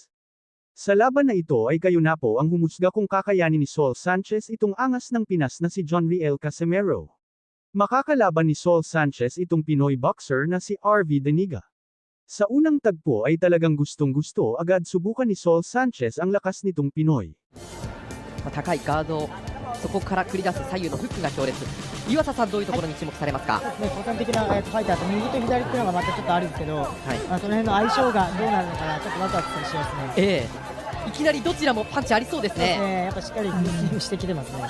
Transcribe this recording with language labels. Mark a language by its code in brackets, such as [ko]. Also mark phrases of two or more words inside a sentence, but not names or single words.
[tl] Sa laban na ito ay kayo na po ang humusga kung kakayanin ni Saul Sanchez itong angas ng Pinas na si Jonriel Casimero. Makakalaban ni Saul Sanchez itong Pinoy boxer na si RV Deniga. Sa unang tagpo ay talagang gustong-gusto agad subukan ni Saul Sanchez ang lakas nitong Pinoy. [ja] 高いガード、そこから繰り出す左右のフックが強烈。岩佐さん、どういうところに注目されますか？個人的なファイターと右と左っていうのがまたちょっとあるんですけど、その辺の相性がどうなるのかな、ちょっとワクワクしますね。いきなりどちらもパンチありそうですね。やっぱしっかりしてきてますね。